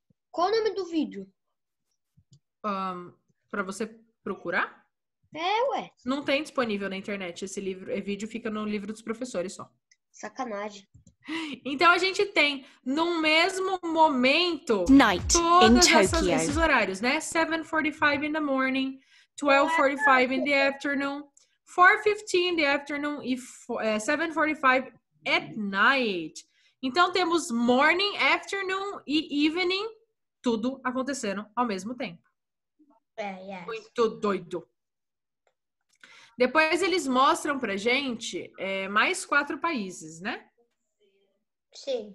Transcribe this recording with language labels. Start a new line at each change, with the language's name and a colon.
Portuguese: Qual o nome do vídeo? Pra você procurar? Ué. Não tem disponível na internet esse livro. Esse vídeo fica no livro dos professores só. Sacanagem. Então a gente tem no mesmo momento
English: Night in
Portuguese: todos
English: Tokyo.
Portuguese: esses horários, né?
English: 7:45 in the morning, 12:45 in the afternoon, 4:15 in the afternoon e 7:45 at night.
Portuguese: Então temos morning, afternoon e evening, tudo acontecendo ao mesmo tempo.
English: Yes.
Portuguese: Muito doido. Depois eles mostram pra gente mais 4 países, né? Sim.